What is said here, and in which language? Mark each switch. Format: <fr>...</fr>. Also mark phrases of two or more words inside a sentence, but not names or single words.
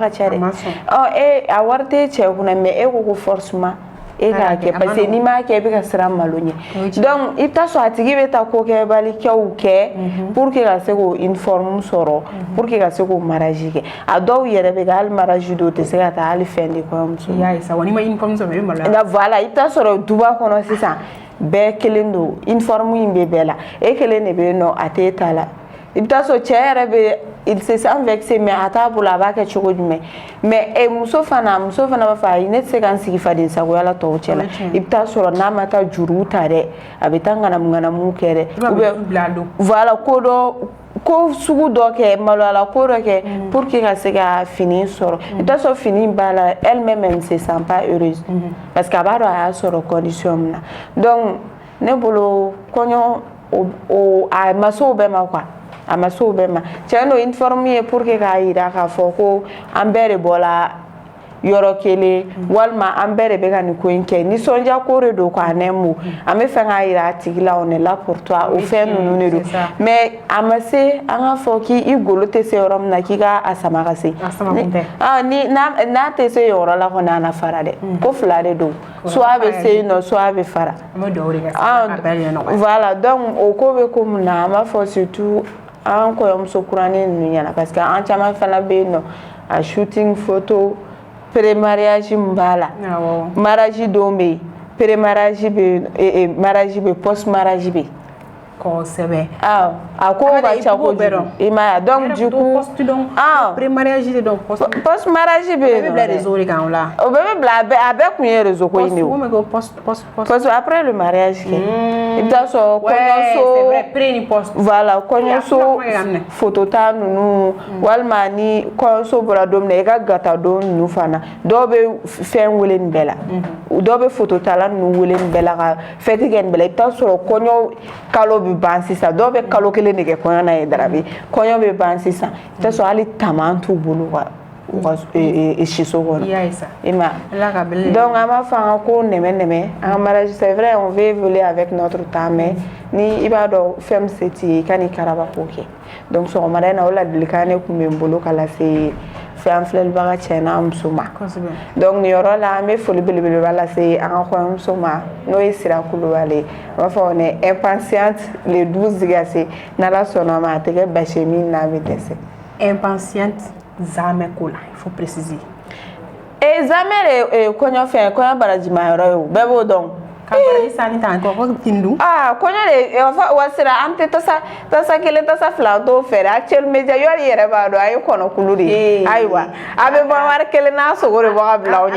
<bm>ka ca dɛ a wari tɛ cɛ kunna mais e ko forcément e k'a kɛ</bm> <fr>parce que</fr> <bm>n'i m'a kɛ i bɛ ka siran malo ɲɛ donc i bɛ taa sɔrɔ a tigi bɛ taa kokɛbalikɛw kɛ</bm> <fr>pour que</fr> <bm>ka se k'o uniforme sɔrɔ</bm> <fr>pour que</fr> <bm>ka se k'o mariage kɛ a dɔw yɛrɛ bɛ kɛ hali mariage dɔw tɛ se ka taa hali fɛn de kɔɲɔmuso voilà i bɛ taa sɔrɔ duba kɔnɔ sisan bɛɛ kelen don uniforme in bɛ bɛɛ la e kelen de bɛ yen nɔ a t'e ta la i bɛ taa sɔrɔ cɛ yɛrɛ bɛ</bm> <fr>il se sent vexé</fr> <bm>mais a t'a bolo a b'a kɛ cogo jumɛn mais muso fana b'a fɔ ayi ne tɛ se ka n sigi faden sagoya la tɔw cɛ la i bɛ taa sɔrɔ n'a ma taa juru ta dɛ a bɛ taa ŋanamu kɛ dɛ voilà ko sugu dɔ kɛ maloyala ko dɔ kɛ</bm> <fr>pour que</fr> <bm>ka se ka fini sɔrɔ i bɛ taa sɔrɔ fini b'a la</bm> <fr>elle-même elle ne se sent pas heureuse parce que</fr> <bm>a b'a dɔn a y'a sɔrɔ condition min na donc ne bolo kɔɲɔ a ma se o bɛɛ ma quoi. A ma se o bɛɛ ma cɛ n'o uniforme ye</bm> <fr>pour que</fr> <bm>k'a jira k'a fɔ ko an bɛɛ de bɔra yɔrɔ kelen walima an bɛɛ de bɛ ka nin ko in kɛ nisɔndiya ko de don quoi n'aime mot an bɛ fɛ k'a jira a tigi la</bm> <fr>on est là pour toi</fr> <bm>o fɛn ninnu de don mais a ma se an k'a fɔ k'i golo tɛ se yɔrɔ min na k'i k'a sama ka se n'a tɛ se yɔrɔ la kɔni a na fara dɛ ko fila de don soit a bɛ se yen nɔ soit a bɛ fara voilà donc o ko bɛ ko mun na an b'a fɔ surtout an kɔɲɔmuso kuranin ninnu ɲɛna</bm> <fr>parce que</fr> <bm>an caman fana bɛ yen nɔ a</bm> <fr>shooting photo pré-mariage</fr> <bm>min b'a la mariage dɔw bɛ yen pré-mariage bɛ yen mariage bɛ yen post-mariage bɛ yen kosɛbɛ a ko ka ca kojugu i m'a ye</bm> <fr>donc du coup</fr> <bm>pré-mariage de don post-mariage bɛ yen nɔ o bɛ bila réseau de kan o la o bɛɛ bɛ bila a bɛɛ kun ye réseau ko in de ye</bm> <fr>post après le mariage</fr> <bm>kɛ i bɛ taa sɔrɔ kɔɲɔso voilà kɔɲɔso photo ta ninnu walima ni kɔɲɔso bɔra don min na i ka gata don ninnu fana dɔw bɛ fɛn wele nin bɛɛ la dɔw bɛ photo tala ninnu wele nin bɛɛ la ka fête kɛ nin bɛɛ la i bɛ taa sɔrɔ kɔɲɔ kalo bɛ ban sisan dɔw bɛ kalo kelen de kɛ kɔɲɔ na ye darabi kɔɲɔ bɛ ban sisan i bɛ taa sɔrɔ hali taman t'u bolo u ka siso kɔnɔ i ma donc an b'a fɔ an ka ko nɛmɛ an ka mariage</bm> <fr>c'est vrai on veut évoluer avec notre temps mais</fr> <bm>ni i b'a dɔn fɛn min se t'i ye i ka n'i karaba k'o kɛ donc sɔgɔmada in na o ladilikan ne tun bɛ n bolo ka lase fɛn filɛlibaga cɛ n'a muso ma donc nin yɔrɔ la an bɛ foli belebeleba lase an ka kɔɲɔmuso ma n'o ye Sira Kulubali an b'a fɔ</bm> <fr>on est impatiente le 12</fr> <bm>ka se n'Ala sɔnna ma a tɛ kɛ basi ye min n'a bɛ dɛsɛ</bm> <fr>impatiente zamɛ ko la il faut préciser</fr> <bm>zamɛ de kɔɲɔ fɛn kɔɲɔ barajima yɔrɔ ye o bɛɛ b'o dɔn kabari sani tan ko tindu kɔɲɔ de wa Sira an tɛ tasa kelen tasa fila t'o fɛ dɛ actuel media yɔrɔ yɛrɛ b'a dɔn a ye kɔnɔkulu de ye ayiwa a bɛ bɔ wari kelen n'a sogo de bɔ ka bila aw ɲɛ</bm>